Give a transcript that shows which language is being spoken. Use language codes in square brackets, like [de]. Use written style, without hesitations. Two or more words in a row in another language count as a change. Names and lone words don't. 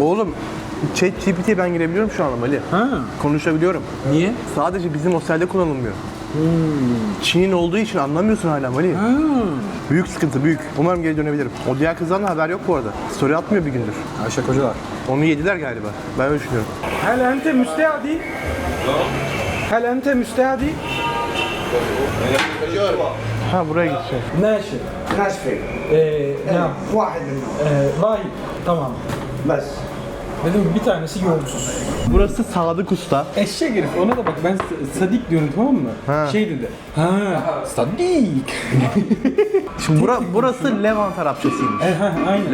[tr] Oğlum ChatGPT'ye ben girebiliyorum şu anda Mali. Ha. Konuşabiliyorum. Niye? Sadece bizim otelde kullanılmıyor. Çin'in olduğu için anlamıyorsun hala Mali. Ha. Büyük sıkıntı, büyük. Umarım geri dönebilirim. O diğer kızdan da haber yok bu arada. Story atmıyor bir gündür. Ayşe Kocalar. Onu yediler galiba. Ben öyle düşünüyorum. [ar] هل أنت مستعدي؟ هل أنت مستعدي؟ [tr] Ha buraya gideceğim. [ar] ناشف ناشفة نعم واحد منهم [tr] Rahip. Tamam. [ar] بس [tr] Dedim bir tanesi yoğursuz. Burası Sadık Usta. Eşek herif, ona da bak, ben Sadik diyorum, tamam mı? Ha. Şey dedi. Sadik. Şimdi burası Levant Arapçasıymış. Aynen.